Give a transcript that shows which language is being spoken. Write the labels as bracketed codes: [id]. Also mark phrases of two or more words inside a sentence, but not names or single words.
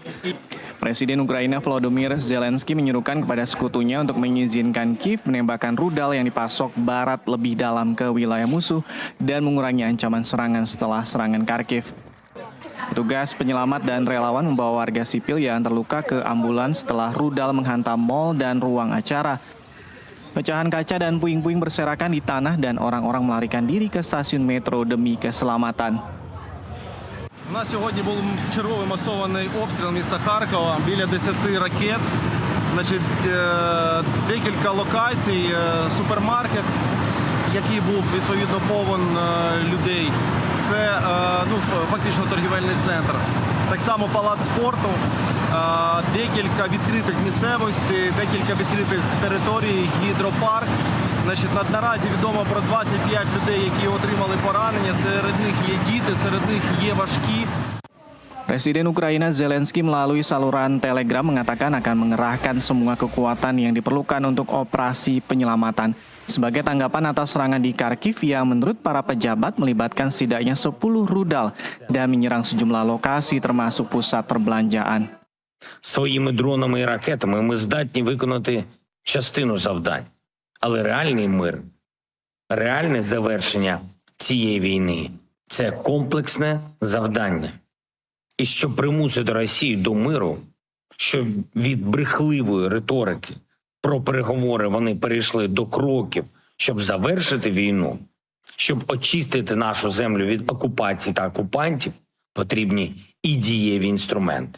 [id] Presiden Ukraina Volodymyr Zelensky menyerukan kepada sekutunya untuk mengizinkan Kiev menembakkan rudal yang dipasok barat lebih dalam ke wilayah musuh dan mengurangi ancaman serangan setelah serangan Kharkiv. Petugas penyelamat dan relawan membawa warga sipil yang terluka ke ambulans setelah rudal menghantam mal dan ruang acara. Pecahan kaca dan puing-puing berserakan di tanah dan orang-orang melarikan diri ke stasiun metro demi keselamatan. [uk] У нас сьогодні був черговий масований обстріл міста Харкова, біля 10 ракет. Декілька локацій, супермаркет, який був відповідно повен людей. Це фактично торгівельний центр. Так само палац спорту, декілька відкритих місцевостей, декілька відкритих територій, гідропарк. Наразі відомо про 25 людей, які отримали поранення. Серед них є діти, серед них є важкі. [id] Presiden Ukraina Zelensky melalui saluran Telegram mengatakan akan mengerahkan semua kekuatan yang diperlukan untuk operasi penyelamatan sebagai tanggapan atas serangan di Kharkiv yang menurut para pejabat melibatkan setidaknya 10 rudal dan menyerang sejumlah lokasi termasuk pusat perbelanjaan. [uk] Своїми дронами і ракетами ми здатні виконати частину завдань. Але реальний мир, реальне завершення цієї війни – це комплексне завдання. І щоб примусити Росію до миру, щоб від брехливої риторики про переговори вони перейшли до кроків, щоб завершити війну, щоб очистити нашу землю від окупації та окупантів, потрібні і дієві інструменти.